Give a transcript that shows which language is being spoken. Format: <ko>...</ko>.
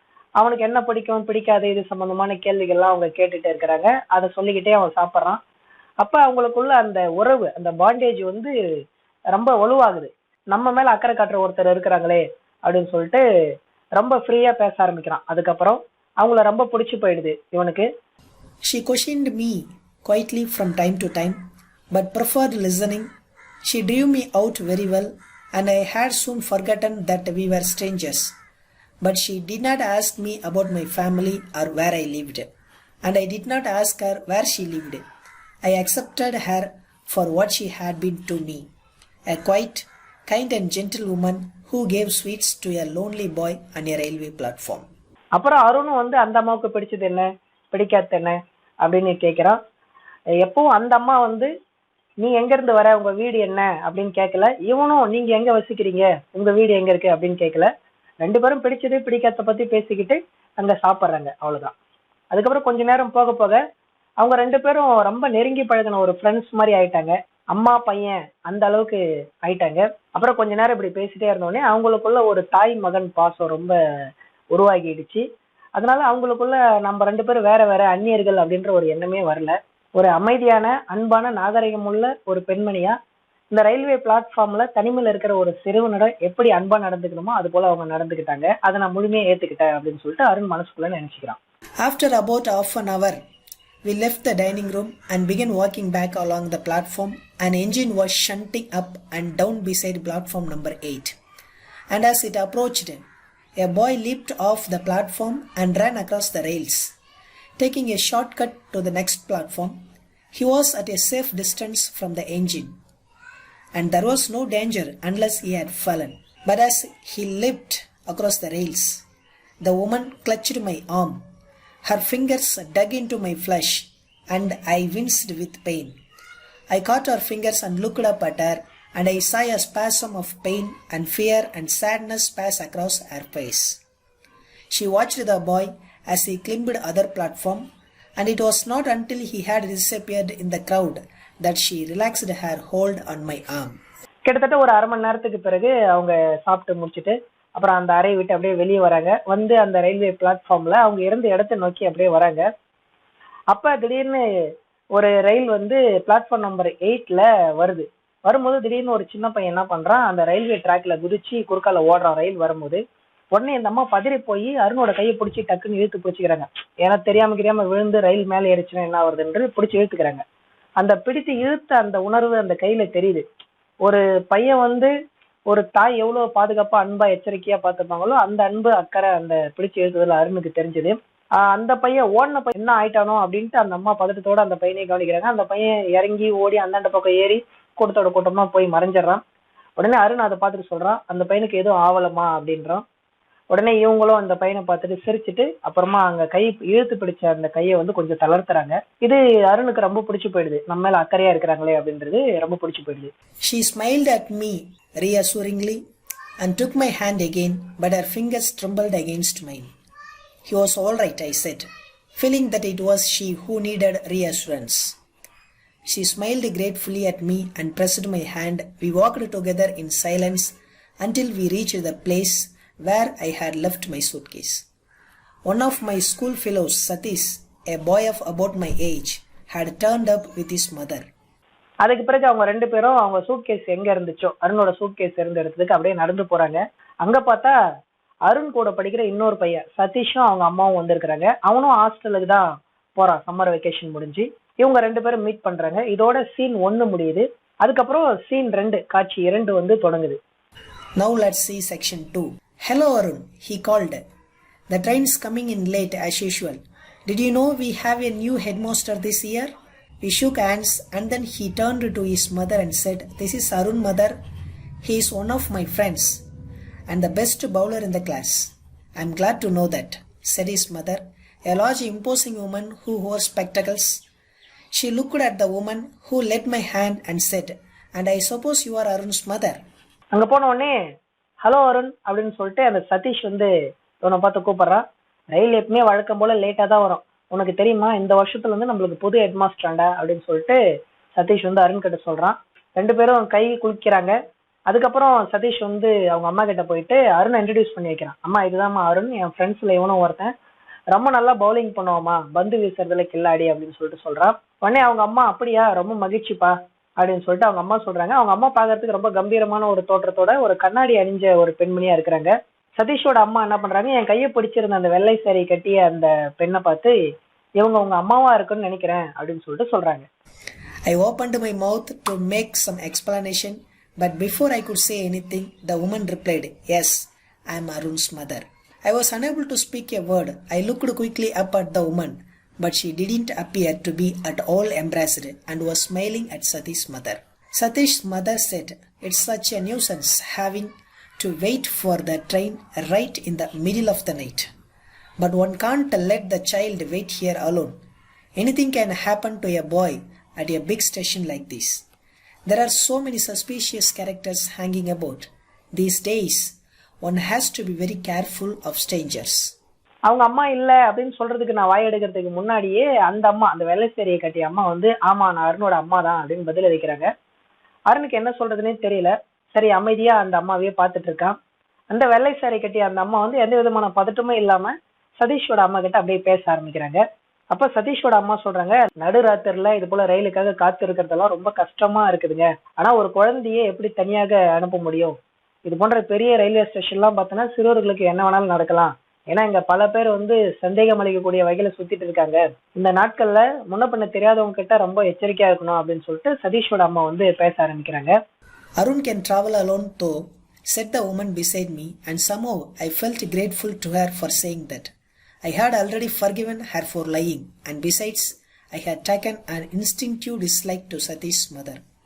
<ta>அவனுக்கு என்ன பிடிக்கும் பிடிக்காது இது சம்பந்தமான கேள்விகள்லாம் அவங்க கேட்டுட்டே இருக்கிறாங்க. அதை சொல்லிக்கிட்டே அவன் சாப்பிட்றான். அப்ப அவங்களுக்குள்ள அந்த உறவு, அந்த பாண்டேஜ் வந்து ரொம்ப வலுவாகுது. நம்ம மேல அக்கறை காட்டுற ஒருத்தர் இருக்கிறாங்களே அப்படின்னு சொல்லிட்டு ரொம்ப ஃப்ரீயா பேச ஆரம்பிக்கிறான். அதுக்கப்புறம் அவங்கள ரொம்ப பிடிச்சு போயிடுது இவனுக்கு.</ta> <en>She questioned me quietly from time to time, but preferred listening. She drew me out very well, and I had soon forgotten that we were strangers. But she did not ask me about my family or where I lived, and I did not ask her where she lived. I accepted her for what she had been to me, a quiet, kind and gentle woman who gave sweets to a lonely boy on a railway platform.</en> <ta>அப்புறம் அருணும் வந்து அந்த அம்மாவுக்கு பிடிச்சது என்ன பிடிக்காது என்ன அப்படின்னு கேட்கிறான். எப்பவும் அந்த அம்மா வந்து நீ எங்க இருந்து வர, உங்க வீடு என்ன அப்படின்னு கேட்கல. இவனும் நீங்க எங்க வசிக்கிறீங்க, உங்க வீடு எங்க இருக்கு அப்படின்னு கேட்கல. ரெண்டு பேரும் பிடிச்சது பிடிக்காத பத்தி பேசிக்கிட்டு அங்க சாப்பிட்றாங்க, அவ்வளவுதான். அதுக்கப்புறம் கொஞ்ச நேரம் போக போக அவங்க ரெண்டு பேரும் ரொம்ப நெருங்கி பழகின ஒரு ஃப்ரெண்ட்ஸ் மாதிரி ஆயிட்டாங்க. அம்மா பையன் அந்த அளவுக்கு ஆயிட்டாங்க. அப்புறம் கொஞ்ச நேரம் இப்படி பேசிட்டே இருந்தோடனே அவங்களுக்குள்ள ஒரு தாய் மகன் பாசம் ரொம்ப உருவாகிடுச்சு. அதனால அவங்களுக்குள்ள நம்ம ரெண்டு பேரும் வேற வேற அந்நியர்கள் அப்படின்ற ஒரு எண்ணமே வரல. ஒரு அமைதியான, அன்பான, நாகரிகம் உள்ள ஒரு பெண்மணியா இந்த ரயில்வே பிளாட்ஃபார்ம்ல தனிமையில இருக்கிற ஒரு சிறுவனிடம் எப்படி அன்பா நடந்துக்கணுமோ அது போல அவங்க நடந்துக்கிட்டாங்க. அதை நான் முழுமையா ஏத்துக்கிட்டேன் அப்படின்னு சொல்லிட்டு அருண் மனசுக்குள்ள நினைச்சுக்கிறான்.</ta> <en>After about half an hour, we left the dining room and began walking back along the platform. An engine was shunting up and down beside platform number 8. And as it approached, a boy leaped off the platform and ran across the rails. Taking a shortcut to the next platform, he was at a safe distance from the engine, and there was no danger unless he had fallen. But as he leaped across the rails, the woman clutched my arm. Her fingers dug into my flesh, and I winced with pain. I caught her fingers and looked up at her, and I saw a spasm of pain and fear and sadness pass across her face. She watched the boy as he climbed other platform, and it was not until he had disappeared in the crowd that she relaxed her hold on my arm.</en> <ta>கிட்டத்தட்ட ஒரு அரை மணி நேரத்துக்கு பிறகு அவங்க சாப்பிட்டு முடிச்சுட்டு அப்புறம் அந்த அறையை விட்டு அப்படியே வெளியே வராங்க. வந்து அந்த ரயில்வே பிளாட்ஃபார்ம்ல அவங்க இருந்த இடத்தை நோக்கி அப்படியே வராங்க. அப்ப திடீர்னு ஒரு ரயில் வந்து பிளாட்ஃபார்ம் நம்பர் 8ல வருது. வரும்போது திடீர்னு ஒரு சின்ன பையன் என்ன பண்றான், அந்த ரயில்வே ட்ராக்ல குதிச்சு குறுக்கால ஓடுறான் ரயில் வரும்போது. உடனே இந்த அம்மா பதறி போய் அருணோட கையை பிடிச்சி டக்குன்னு இழுத்து பிடிச்சிக்கிறாங்க. ஏன்னா தெரியாம விழுந்து ரயில் மேலே ஏறிச்சுன்னா என்ன ஆகுதுன்னு பிடிச்சி இழுத்துக்கிறாங்க. அந்த பிடித்து இழுத்த அந்த உணர்வு அந்த கையில தெரியுது. ஒரு பையன் வந்து ஒரு தாய் எவ்வளவு பாதுகாப்பா அன்பா எச்சரிக்கையா பார்த்துப்பாங்களோ அந்த அன்பு அக்கறை அந்த பிடிச்சி இழுத்ததுல அருணுக்கு தெரிஞ்சது. அந்த பையன் ஓடின பையன் என்ன ஆயிட்டானோ அப்படின்ட்டு அந்த அம்மா பதட்டத்தோட அந்த பையனை கவனிக்கிறாங்க. அந்த பையன் இறங்கி ஓடி அந்தாண்ட பக்கம் ஏறி கூட்டத்தோட கூட்டமா போய் மறைஞ்சிடறான். உடனே அருண் அதை பார்த்துட்டு சொல்றான், அந்த பையனுக்கு எதுவும் ஆவலமா அப்படின்றான். உடனே இவங்களும் அந்த பையனை பார்த்துட்டு சிரிச்சுட்டு அப்புறமா அங்க கை இழுத்து பிடிச்ச அந்த கையை வந்து கொஞ்சம் தளர்த்துறாங்க. இது அருணுக்கு ரொம்ப பிடிச்சு போயிடுது. நம்ம மேல அக்கறையா இருக்கிறாங்களே அப்படின்றது ரொம்ப பிடிச்சு போயிடுது.</ta> <en>She smiled at me reassuringly and took my hand again, but her fingers trembled against mine. He was all right, I said, feeling that it was she who needed reassurance. She smiled gratefully at me and pressed my hand. We walked together in silence until we reached the place where I had left my suitcase. One of my school fellows, Satish, a boy of about my age, had turned up with his mother.</en> <ta>அதுக்கு பிறகு அவங்க ரெண்டு பேரும் அவங்க suitcase எங்க இருந்துச்சோ, அருணோட suitcase இருந்த இடத்துக்கு அப்படியே நடந்து போறாங்க. அங்க பார்த்தா அருண் கூட படிக்கிற இன்னொரு பையன் சதீஷும் அவங்க அம்மாவும் வந்திருக்கிறாங்க. அவனும் ஹாஸ்டலுக்கு தான் போறான், சம்மர் வெக்கேஷன் முடிஞ்சு. இவங்க ரெண்டு பேரும் மீட் பண்றாங்க. இதோட சீன் 1 முடியுது. அதுக்கப்புறம் சீன் 2 காட்சி 2 வந்து தொடங்குது.</ta> <en>Now let's see section 2. Hello Arun, he called. The train's coming in late as usual. Did you know we have a new headmaster this year? We shook hands and then he turned to his mother and said, "This is Arun, mother. He is one of my friends and the best bowler in the class." "I'm glad to know that," said his mother, a large imposing woman who wore spectacles. She looked at the woman who led my hand and said, "And I suppose you are Arun's mother."</en> <ta>அங்க போன உடனே hello Arun அப்படின்னு சொல்லிட்டு அந்த சதீஷ் வந்து இவனை பார்த்து கூப்பிடுறான். ரயில் எப்பவுமே வழக்கம் போல லேட்டா தான் வரும், உனக்கு தெரியுமா, இந்த வருஷத்துல இருந்து நம்மளுக்கு புது ஹெட்மாஸ்டராண்டா அப்படின்னு சொல்லிட்டு சதீஷ் வந்து அருண் கிட்ட சொல்றான். 2 பேரும் கை குளிக்கிறாங்க. அதுக்கப்புறம் சதீஷ் வந்து அவங்க அம்மா கிட்ட போயிட்டு அருண் இன்ட்ரடியூஸ் பண்ணி வைக்கிறான். அம்மா, இதுதான்மா அருண், என் ஃப்ரெண்ட்ஸ்ல இவனும் ஒருத்தன், ரொம்ப நல்லா பவுலிங் பண்ணுவாமா, பந்து வீசுறதுல கில்லாடி அப்படின்னு சொல்லிட்டு சொல்றான். உடனே அவங்க அம்மா, அப்படியா, ரொம்ப மகிழ்ச்சிப்பா அப்படின்னு சொல்லிட்டு அவங்க அம்மா சொல்றாங்க. அவங்க அம்மா பாக்குறதுக்கு ரொம்ப கம்பீரமான ஒரு தோற்றத்தோட ஒரு கண்ணாடி அணிஞ்ச ஒரு பெண்மணியா இருக்கிறாங்க. சதீஷோட அம்மா என்ன பண்றாங்க, என் கையை பிடிச்சிருந்த அந்த வெள்ளை சாரி கட்டிய அந்த பெண்ணை பார்த்து, இவங்க உங்க அம்மாவா இருக்குன்னு நினைக்கிறேன் அப்படின்னு சொல்லிட்டு சொல்றாங்க.</ta> <en>I opened my mouth to make some explanation, but before I could say anything, the woman replied, "Yes, I am Arun's mother." I was unable to speak a word. I looked quickly up at the woman, but she didn't appear to be at all embarrassed and was smiling at Satish's mother. Satish's mother said, "It's such a nuisance having to wait for the train right in the middle of the night. But one can't let the child wait here alone. Anything can happen to a boy at a big station like this. There are so many suspicious characters hanging about. These days, one has to be very careful of strangers."</en> <ta>அவங்க அம்மா இல்ல அப்படின்னு சொல்றதுக்கு நான் வாய் எடுக்கிறதுக்கு முன்னாடியே அந்த அம்மா, அந்த வெள்ளை சேரியை கட்டிய அம்மா வந்து, ஆமா நான் அருணோட அம்மா தான் அப்படின்னு பதில் அளிக்கிறாங்க. அருணுக்கு என்ன சொல்றதுன்னே தெரியல. சரி, அமைதியா அந்த அம்மாவையே பார்த்துட்டு இருக்கான். அந்த வெள்ளை சாரி கட்டிய அந்த அம்மா வந்து எந்த விதமான பதட்டமும் இல்லாம சதீஷோட அம்மா கிட்ட அப்படியே பேச ஆரம்பிக்கிறாங்க. அப்ப சதீஷோட அம்மா சொல்றாங்க, நடுராத்திரில இது போல ரயிலுக்காக காத்து இருக்கிறதெல்லாம் ரொம்ப கஷ்டமா இருக்குதுங்க. ஆனா ஒரு குழந்தையே எப்படி தனியாக அனுப்ப முடியும்? இது போன்ற பெரிய ரயில்வே ஸ்டேஷன் எல்லாம் பார்த்தோன்னா சிறுவர்களுக்கு என்ன வேணாலும் நடக்கலாம். ஏன்னா இங்க பல பேர் வந்து சந்தேகம் அளிக்கக்கூடிய வகையில சுத்திட்டு இருக்காங்க. இந்த நாட்கள்ல முன்ன பின்ன தெரியாதவங்க கிட்ட ரொம்ப எச்சரிக்கையா இருக்கணும் அப்படின்னு சொல்லிட்டு சதீஷோட அம்மா வந்து பேச ஆரம்பிக்கிறாங்க.</ta> <en>"Arun can travel alone though," said the woman beside me, and somehow I felt grateful to her for saying that. I had already forgiven her for lying, and besides, I had taken an instinctive dislike to Satish's mother.</en>